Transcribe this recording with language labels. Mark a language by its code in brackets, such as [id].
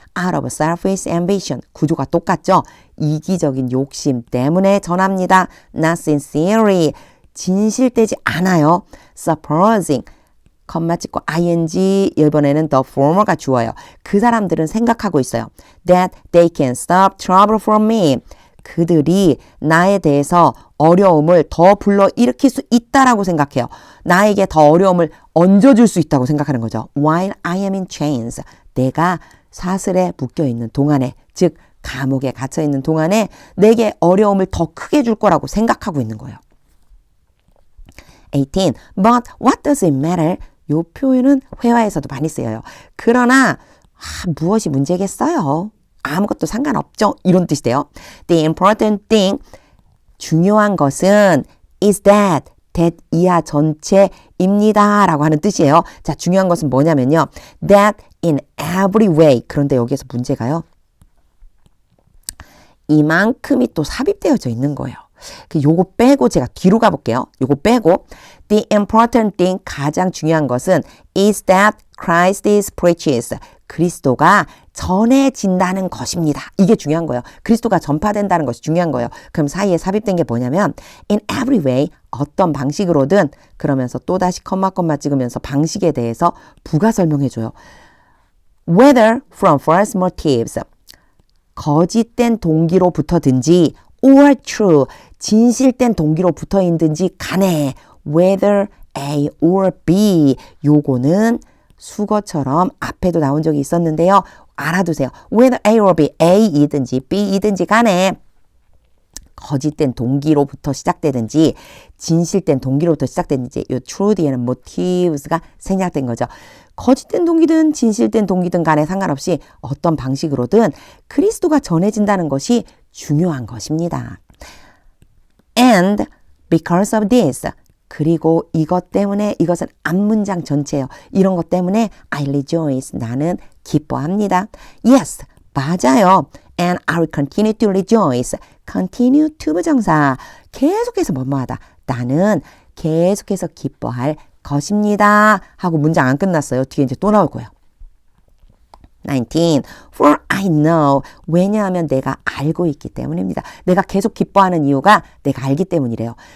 [en] Out of selfish ambition. [ko] 구조가 똑같죠? 이기적인 욕심 때문에 전합니다. [en] Not sincerely. [ko] 진실되지 않아요. Supposing, 컴마 찍고 ing, 이번에는 the former가 주어요. 그 사람들은 생각하고 있어요. [en] That they can stop trouble from me. [ko] 그들이 나에 대해서 어려움을 더 불러일으킬 수 있다라고 생각해요. 나에게 더 어려움을 얹어줄 수 있다고 생각하는 거죠. [en] While I am in chains. [ko] 내가 사슬에 묶여있는 동안에, 즉 감옥에 갇혀있는 동안에 내게 어려움을 더 크게 줄 거라고 생각하고 있는 거예요. [en] 18. But what does it matter? [ko] 요 표현은 회화에서도 많이 쓰여요. 그러나 무엇이 문제겠어요? 아무것도 상관없죠. 이런 뜻이 돼요. [en] The important thing, [ko] 중요한 것은 [en] is that [ko] 이하 전체입니다. 라고 하는 뜻이에요. 자, 중요한 것은 뭐냐면요. [en] That in every way. [ko] 그런데 여기에서 문제가요. 이만큼이 또 삽입되어져 있는 거예요. 요거 빼고 제가 뒤로 가볼게요. 요거 빼고 [en] The important thing, [ko] 가장 중요한 것은 [en] is that Christ is preaches. [ko] 그리스도가 전해진다는 것입니다. 이게 중요한 거예요. 그리스도가 전파된다는 것이 중요한 거예요. 그럼 사이에 삽입된 게 뭐냐면 [en] in every way, [ko] 어떤 방식으로든 그러면서 또다시 컴마 찍으면서 방식에 대해서 부가 설명해줘요. [en] Whether from false motives, [ko] 거짓된 동기로부터든지 [en] or true, [ko] 진실된 동기로부터인든지 간에 [en] whether A or B, 요거는 [ko] 수거처럼 앞에도 나온 적이 있었는데요. 알아두세요. [en] whether A or B, [ko] A이든지 B이든지 간에 거짓된 동기로부터 시작되든지 진실된 동기로부터 시작되든지 이 truth에는 motives가 생략된 거죠. 거짓된 동기든 진실된 동기든 간에 상관없이 어떤 방식으로든 그리스도가 전해진다는 것이 중요한 것입니다. [en] And because of this, [ko] 그리고 이것 때문에, 이것은 앞문장 전체예요. 이런 것 때문에 [en] I rejoice, [ko] 나는 기뻐합니다. Yes, 맞아요. [en] And I will continue to rejoice. continue to 부정사. [ko] 계속해서 뭐뭐하다. 나는 계속해서 기뻐할 것입니다. 하고 문장 안 끝났어요. 뒤에 이제 또 나올 거예요. [en] 19. For I know. [ko] 왜냐하면 내가 알고 있기 때문입니다. 내가 계속 기뻐하는 이유가 내가 알기 때문이래요.